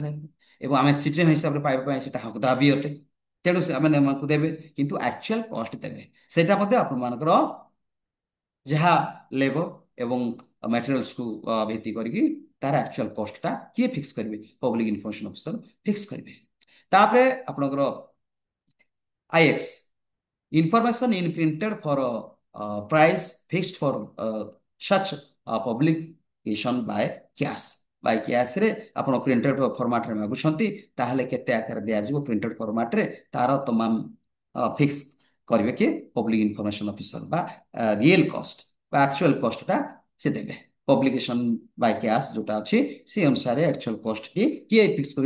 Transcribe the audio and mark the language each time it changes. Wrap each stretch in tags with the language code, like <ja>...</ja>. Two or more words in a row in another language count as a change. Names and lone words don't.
<or>ଏବଂ ଆମେ ସିଟିଜେନ ହିସାବରେ ପାଇବା ପାଇଁ ସେଟା ହକ ଦାବି ଅଟେ। ତେଣୁ ସେମାନେ ଆମକୁ ଦେବେ, କିନ୍ତୁ</or> <en>actual cost</en> <or>ଦେବେ। ସେଇଟା ମଧ୍ୟ ଆପଣମାନଙ୍କର ଯାହା ଲେବର ଏବଂ ମ୍ୟାଟେରିଆଲ୍ସକୁ ଭିତ୍ତି କରିକି ତାର</or> <en>actual cost</en> <or>କିଏ ଫିକ୍ସ କରିବେ?</or> <en>public information officer fix କରିବେ।</en> <or>ତାପରେ ଆପଣଙ୍କର ଆଇଏକ୍ସ,</or> <en>information in printed for price fixed for such publication by cash। by cash</en> <or>ଆପଣ</or> <en>printed format</en> <or>ମାଗୁଛନ୍ତି, ତାହେଲେ କେତେ ଆକାରରେ ଦିଆଯିବ</or> <en>printed format</en> <or>ତାର ତମାମ ଫିକ୍ସ କରିବେ କି</or> <en>public information officer</en> <or>ବା</or> <en>real cost</en> <or>ବା</or> <en>actual cost</en> <or>ସେ ଦେବେ।</or> <en>publication by cash</en> <or>ଯୋଉଟା ଅଛି ସେ ଅନୁସାରେ</or> <en>actual cost</en> <or>କିଏ ଫିକ୍ସ କରିବେ?</or>